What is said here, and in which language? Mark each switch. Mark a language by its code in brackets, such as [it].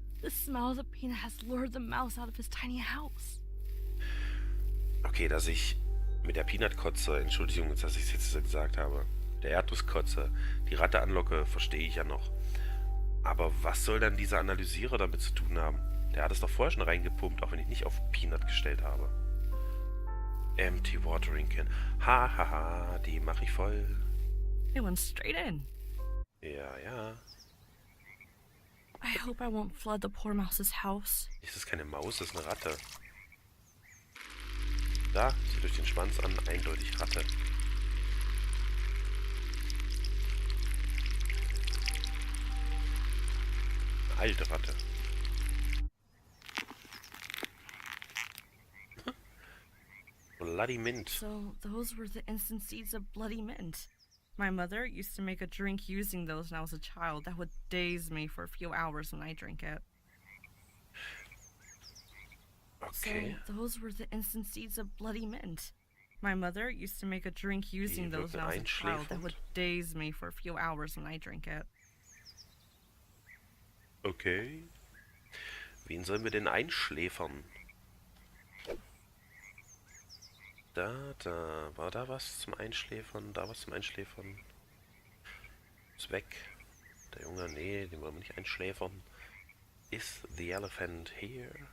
[en] The smell of the peanut has lured the mouse out of his tiny house. [de] Okay, dass ich mit der Peanut-Kotze, Entschuldigung, dass ich es jetzt gesagt habe, der Erdnusskotze, die Ratte anlocke, verstehe ich ja noch. Aber was soll dann dieser Analysierer damit zu tun haben? Der hat es doch vorher schon reingepumpt, auch wenn ich nicht auf Peanut gestellt habe. [en] Empty watering can. [de] Ha, die mache ich voll. [en] It went straight in. [de] Ja. [en] I hope I won't flood the poor mouse's house. [de] Das ist keine Maus, das ist eine Ratte. Da, sieht durch den Schwanz an, eindeutig Ratte. Eine alte Ratte. [en] Bloody mint. So, those were the instant seeds of bloody mint. My mother used to make a drink using those when I was a child that would daze me for a few hours when I drank it. Okay. So, those were the instant seeds of bloody mint. My mother used to make a drink using those when I was a child that would daze me for a few hours when I drank it. Okay. [de] Wen sollen wir denn einschläfern? Da. War da was zum Einschläfern? Da was zum Einschläfern? Ist weg. Der Junge, nee, den wollen wir nicht einschläfern. [en] Is the elephant here?